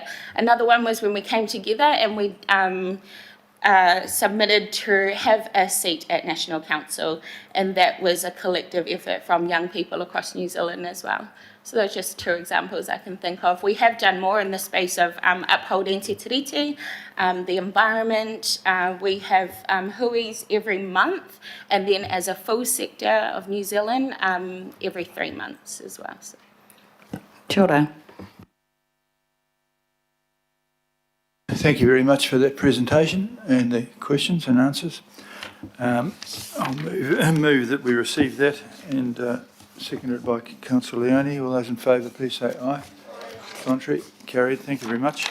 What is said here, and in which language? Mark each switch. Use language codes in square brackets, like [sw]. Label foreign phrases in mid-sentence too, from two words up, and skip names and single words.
[en] Another one was when we came together and we submitted to have a seat at National Council, and that was a collective effort from young people across New Zealand as well. So those are just two examples I can think of. We have done more in the space of upholding te tiriti, the environment. We have hui's every month, and then as a full sector of New Zealand, every 3 months as well. So. [mi] Kia ora. [en] Thank you very much for that presentation and the questions and answers. I'll move that we receive that, and seconded by Councillor Leone. All those in favour, please say aye. Contrary, carried. Thank you very much.